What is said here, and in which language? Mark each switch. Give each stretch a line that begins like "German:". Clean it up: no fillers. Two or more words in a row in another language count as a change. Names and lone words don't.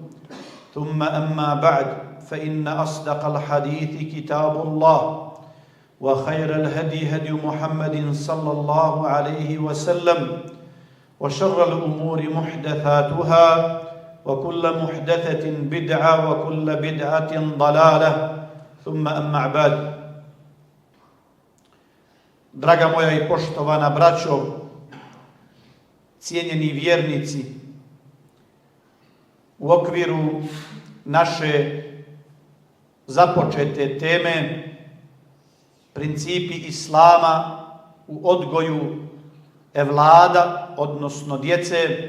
Arabic: ثم أما بعد، فإن أصدق الحديث كتاب الله وخير الهدي هدي محمد صلى الله عليه وسلم وشر الأمور محدثاتها وكل محدثة بدعة وكل بدعة ضلالة ثم أما بعد.
Bosnian: Draga moja i poštovana braćo, cijenjeni vjernici, u okviru naše započete teme principi Islama u odgoju evlada, odnosno djece,